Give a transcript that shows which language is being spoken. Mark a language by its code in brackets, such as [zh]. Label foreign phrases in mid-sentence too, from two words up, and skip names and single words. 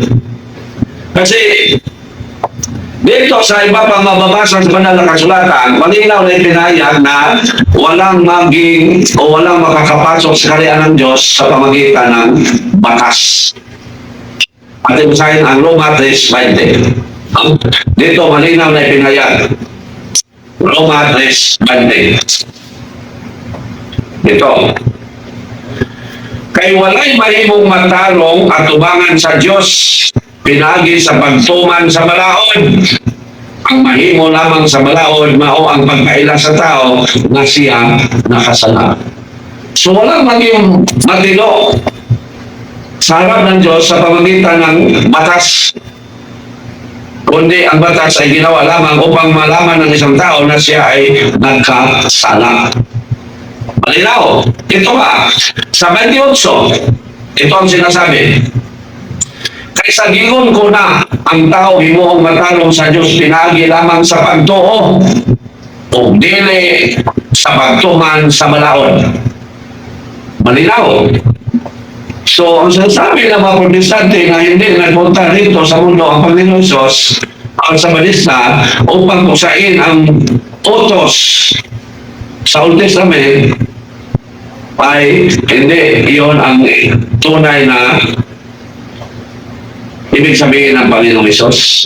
[tl] Kasi, dito sa iba pang mababasa sa banal na kasulatan, malinaw na ipinahayag na walang maging o walang makakapasok sa kaharian ng Diyos sa pamagitan ng batas. At ibasahin ang Roma 3:20. Dito malinaw na ipinahayag. Roma 3:20. Dito. [ceb] Kay walay mahimong matarong at tubangan sa Diyos, pinagi sa pagtuman sa balaod. Ang mahimo lamang sa balaod, mao ang pagkaila sa tao na siya nakasala. [tl] So walang maging matino sa harap ng Diyos sa pamagitan ng batas. Kundi ang batas ay ginawa lamang upang malaman ng isang tao na siya ay nagkasala. Malinaw. Ito ba? Sa 28, ito ang sinasabi. [ceb] Kaysa gingon ko na ang tao himuong matarong sa Diyos pinagi lamang sa pagtuo o dili sa pagtuman sa balaod. [tl] Malinaw. So, ang sinasabi ng mga protestante na hindi nagpunta rito sa mundo ang Panginoon Hesus ang sa balista upang kusain ang utos sa Old Testament ay hindi iyon ang tunay na ibig sabihin ng Panginoong Hesus.